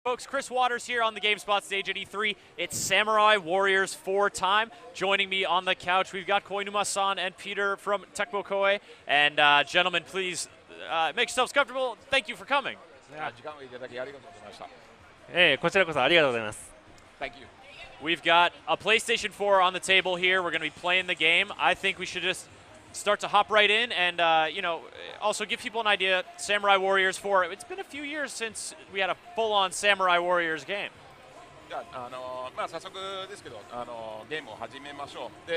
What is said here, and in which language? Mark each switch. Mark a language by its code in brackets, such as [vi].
[en] Folks, Chris Waters here on the GameSpot stage at E3. It's Samurai Warriors 4 time. Joining me on the couch, we've got Koinuma-san and Peter from Tecmo Koei. And gentlemen, please make yourselves comfortable. Thank you for coming. [ja] 時間をいただきありがとうございました。こちらこそありがとうございます。 [en] Thank you. We've got a PlayStation 4 on the table here. We're going to be playing the game. I think we should just start to hop right in and, also give people an idea. Samurai Warriors 4, it's been a few years since we had a full-on Samurai Warriors game. [ja] じゃあ、早速ですけど、ゲームを始めましょう。で、